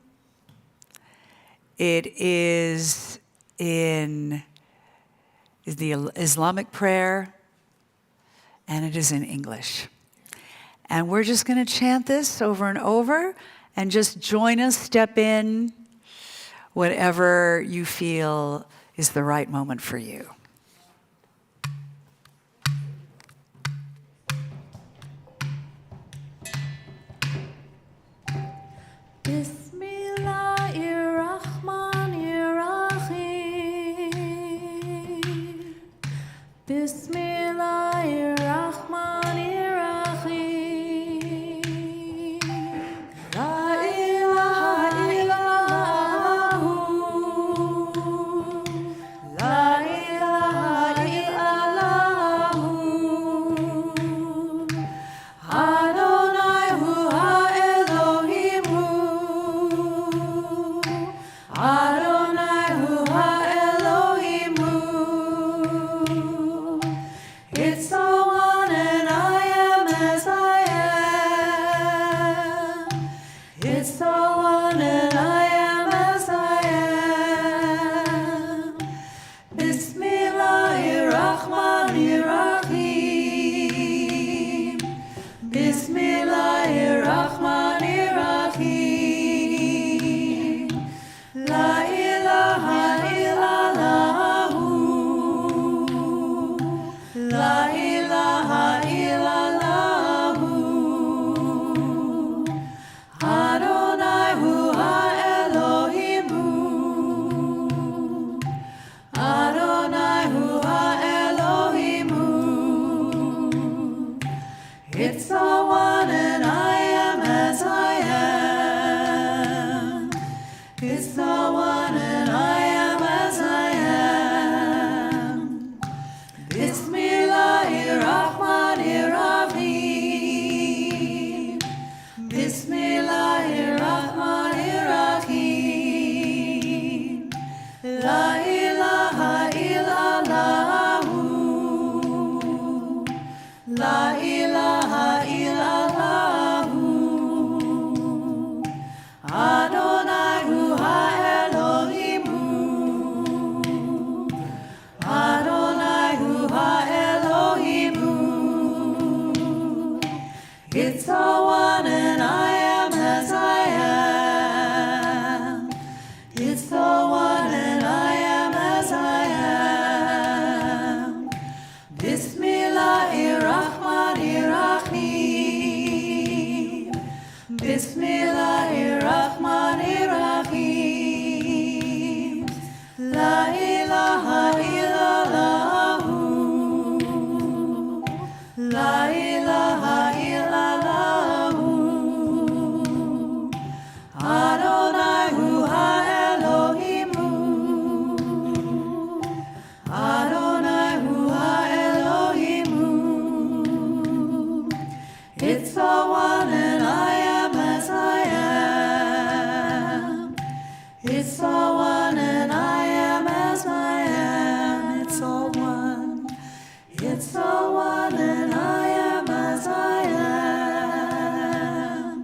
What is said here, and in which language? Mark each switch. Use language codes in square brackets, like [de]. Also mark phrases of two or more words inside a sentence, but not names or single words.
[en] It is in the Islamic prayer, and it is in English. And we're just going to chant this over and over, and just join us, step in, whatever you feel is the right moment for you. [ar] بسم الله الرحمن الرحيم. بسم الله الرحمن الرحيم. لا إله إلا الله. لا إله إلا الله. [he] אדוני הוא האלוהים הוא. אדוני הוא האלוהים הוא. [en] It's the one and I am as I am. It's the one and I am as I am. [ar] بسم الله الرحمن الرحيم. بسم الله الرحمن الرحيم. لا إله إلا الله. لا إله إلا الله. [he] אדוני הוא האלוהים הוא. אדוני הוא האלוהים הוא. [en] It's the one and I am as I am. It's the one and I am as I am. [ar] بسم الله الرحمن الرحيم. بسم الله الرحمن الرحيم. لا إله إلا الله. لا إله إلا الله. [he] אדוני הוא האלוהים הוא. אדוני הוא האלוהים הוא. [en] It's the one and I am as I am. It's the one and I am as I am. [ar] بسم الله الرحمن الرحيم. بسم الله الرحمن الرحيم. لا إله إلا الله. لا إله إلا الله. [he] אדוני הוא האלוהים הוא. אדוני הוא האלוהים הוא. [en] It's the one and I am as I am. It's the one and I am as I am. It's all one. It's the one and I am as I am.